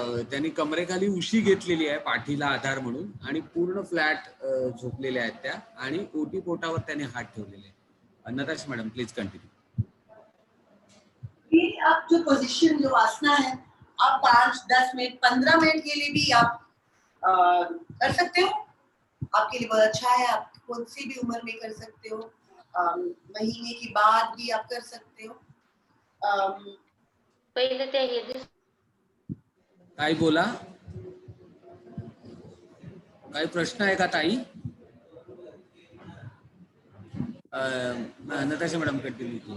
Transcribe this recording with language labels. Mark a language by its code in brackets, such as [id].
[mr] त्यांनी कमरेखाली उशी घेतलेली आहे पाठीला आधार म्हणून आणि पूर्ण फ्लॅट झोपलेल्या आहेत त्या आणि ओटी पोटावर त्यांनी हात ठेवलेले आहेत. [en] Natasha madam please continue. [hi] आप जो पोजीशन जो आसना है आप 5-10 मिनट 15 मिनट के लिए भी आप कर सकते हो. आपके लिए बहुत अच्छा है. आप कौन सी भी उम्र में कर सकते हो. महीने के बाद भी आप कर सकते हो. [mr] पहिले ते हे काय बोला, काही प्रश्न आहे का ताई? [en] Natasha madam continue.